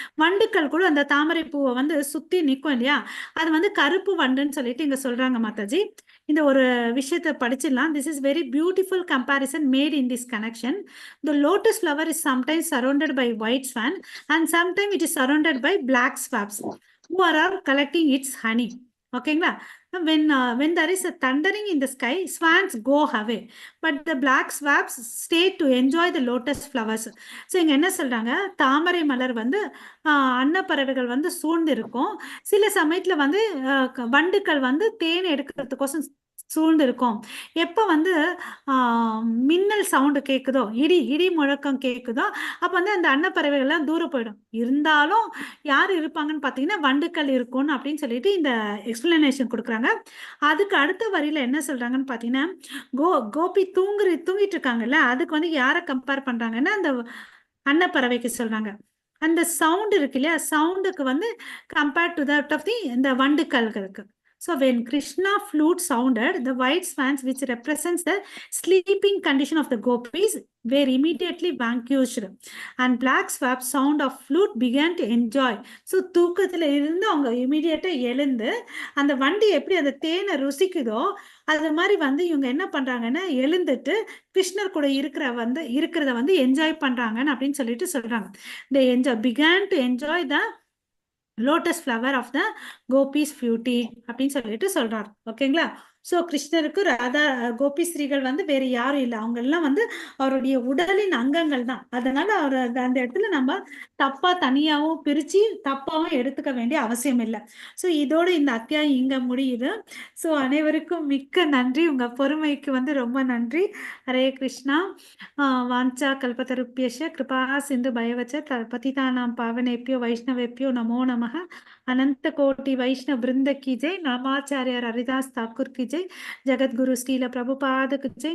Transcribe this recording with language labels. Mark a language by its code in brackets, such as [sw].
[ta] வண்டுக்கள் கூட அந்த தாமரை பூவை வந்து சுத்தி நிற்கும் இல்லையா, அது வந்து கருப்பு வண்டுன்னு சொல்லிட்டு இங்க சொல்றாங்க மாதாஜி. இந்த ஒரு விஷயத்தை படிச்சிடலாம். [en] This is very beautiful comparison made in this connection. The lotus flower is sometimes surrounded by white swan and sometime it is surrounded by black swabs who are collecting its honey. ஓகேங்களா, when there is a thundering in the sky, swans go away, but the black swabs stay to enjoy the lotus flowers. [ta] So இங்க என்ன சொல்றாங்க, தாமரை மலர் வந்து அன்னப்பறவைகள் வந்து சூழ்ந்து இருக்கும். சில சமயத்துல வந்து வண்டுக்கள் வந்து தேன் எடுக்கிறதுக்கோசம் சூழ்ந்து இருக்கும். எப்ப வந்து மின்னல் சவுண்டு கேக்குதோ, இடி முழக்கம் கேக்குதோ, அப்ப வந்து அந்த அன்னப்பறவைகள் எல்லாம் தூரம் போயிடும். இருந்தாலும் யார் இருப்பாங்கன்னு பாத்தீங்கன்னா வண்டுக்கள் இருக்கும்னு அப்படின்னு சொல்லிட்டு இந்த எக்ஸ்பிளனேஷன் கொடுக்குறாங்க. அதுக்கு அடுத்த வரியில என்ன சொல்றாங்கன்னு பாத்தீங்கன்னா, கோபி தூங்கிட்டு இருக்காங்கல்ல, அதுக்கு வந்து யாரை கம்பேர் பண்றாங்கன்னா அந்த அன்னப்பறவைக்கு சொல்றாங்க. அந்த சவுண்ட் இருக்கு இல்லையா, சவுண்டுக்கு வந்து [en] compared to that of the [ta] இந்த வண்டுக்களுக்கு. [en] So when Krishna flute sounded, the white swans, which represents the sleeping condition of the gopis, were immediately vanquished, and black swab sound of flute began to enjoy. [ta] So தூக்கத்துல இருந்து அவங்க இமீடியட்டா எழுந்து அந்த வண்டி எப்படி அந்த தேனை ருசிக்குதோ அது மாதிரி வந்து இவங்க என்ன பண்றாங்கன்னா எழுந்துட்டு கிருஷ்ணர் கூட இருக்கிறத வந்து என்ஜாய் பண்றாங்கன்னு அப்படின்னு சொல்லிட்டு சொல்றாங்க. [en] They began to enjoy the lotus flower of the gopis beauty [ta] அப்படின்னு சொல்லிட்டு சொல்றாரு. ஓகேங்களா, ஸோ கிருஷ்ணருக்கு கோபி ஸ்ரீகள் வந்து வேற யாரும் இல்லை, அவங்க எல்லாம் வந்து அவருடைய உடலின் அங்கங்கள் தான். அதனால அவர் அந்த இடத்துல நம்ம தப்பா தனியாவும் பிரிச்சு தப்பாவும் எடுத்துக்க வேண்டிய அவசியம் இல்லை. ஸோ இதோட இந்த அத்தியாயம் இங்க முடியுது. ஸோ அனைவருக்கும் மிக்க நன்றி, உங்க பொறுமைக்கு வந்து ரொம்ப நன்றி. ஹரே கிருஷ்ணா. [sa] வாஞ்சா கல்பதருப்யஷ கிருபா சிந்து பயவச்ச பதிதானாம் பாவனேப்யோ வைஷ்ணவேப்யோ நமோ நமः. [hi] अनंत कोटि वैष्णव वृंद की जय. नामाचार्य हरिदास ठाकुर की जय. जगत गुरु श्रील प्रभुपाद की जय.